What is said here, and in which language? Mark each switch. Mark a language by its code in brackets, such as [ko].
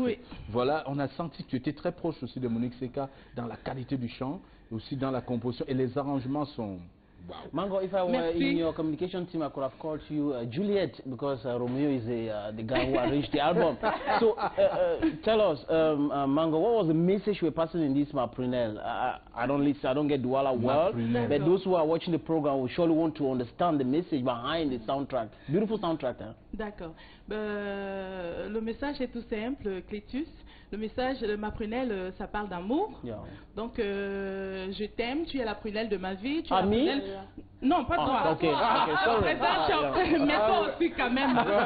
[fr] En fait, voilà, on a senti que tu étais très proche aussi de Monique Seka dans la qualité du chant, aussi dans la composition, et les arrangements sont... Wow. [en] Mango, if I were in your communication team, I could have called you Juliet, because Romeo is the guy who arranged the album. So, tell us, Mango, what was the message you were passing in this Maprinel? I don't get Douala well, but those who are watching the program will surely want to understand the message behind the soundtrack. Beautiful soundtrack, hein? [fr] D'accord. Le message est tout simple, Clétus. Le message de ma prunelle, ça parle d'amour. [en] Yeah. [fr] Donc, je t'aime, tu es la prunelle de ma vie. Tu es la prunelle... Non, pas toi. [en] Ok, sorry. [fr] Mais toi aussi quand même.